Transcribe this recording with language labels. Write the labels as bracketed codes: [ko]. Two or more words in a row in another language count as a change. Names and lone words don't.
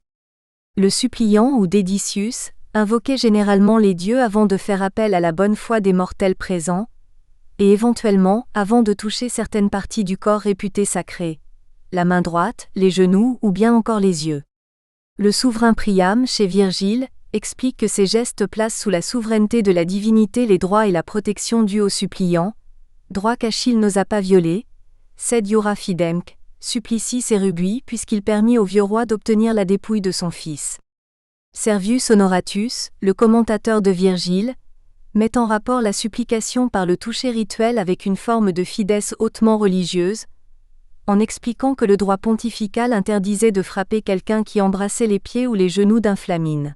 [fr] Le suppliant ou dédicius invoquait généralement les dieux avant de faire appel à la bonne foi des mortels présents, et éventuellement avant de toucher certaines parties du corps réputées sacrées, la main droite, les genoux ou bien encore les yeux. Le souverain Priam, chez Virgile, explique que ces gestes placent sous la souveraineté de la divinité les droits et la protection dus aux suppliants, droits qu'Achille n'osa pas violer, [la] sed iura fidemque, Supplicis et Rubui [fr] puisqu'il permit au vieux roi d'obtenir la dépouille de son fils. Servius Honoratus, le commentateur de Virgile, met en rapport la supplication par le toucher rituel avec une forme de fides hautement religieuse, en expliquant que le droit pontifical interdisait de frapper quelqu'un qui embrassait les pieds ou les genoux d'un flamine.